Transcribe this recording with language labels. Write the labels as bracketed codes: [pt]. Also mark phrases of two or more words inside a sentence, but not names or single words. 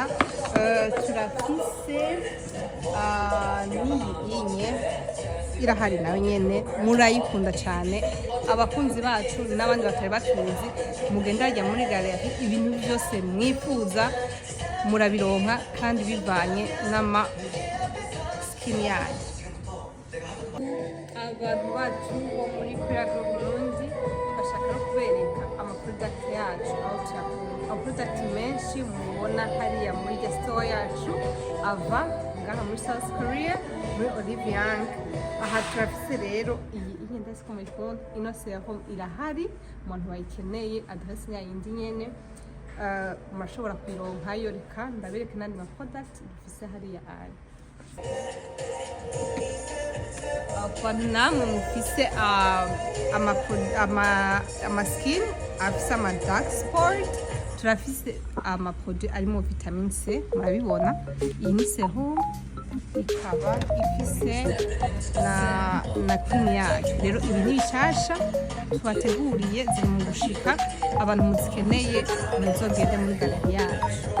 [rn] Turafise niyi irahari nawe nyene murayikunda cyane abakunzi bacu n'abandi batari batuzi mugenda hajya muri galerie ibintu byose mwifuza murabironka kandi bivanye n'ama skin yanyu. Abantu bacu bo muri Korea Burundi bashaka no kubereka ama product yacu aho tuyakura. Product menshi mubona hariya muri [en] the store [rn] yacu ava ngaha muri South Korea muri Burundianmominkorea. Aha turafise rero iyi igenda siko muri phone ino serum irahari umuntu wayikeneye adresse yindi nyene mashobora kwironka yo. Reka ndabereke nandi ma product dufise hariya ari abantu namwe mufise ama skin afise ama [en] dark spot [rn] turafise ama produit arimo [en] vitamin C [rn] murabibona. Iyi ni serum ikaba ifise na cream yacu. Rero ibi ni bishasha twateguriye ziri mu gushika abantu muzikeneye muzogende muri galerie yacu.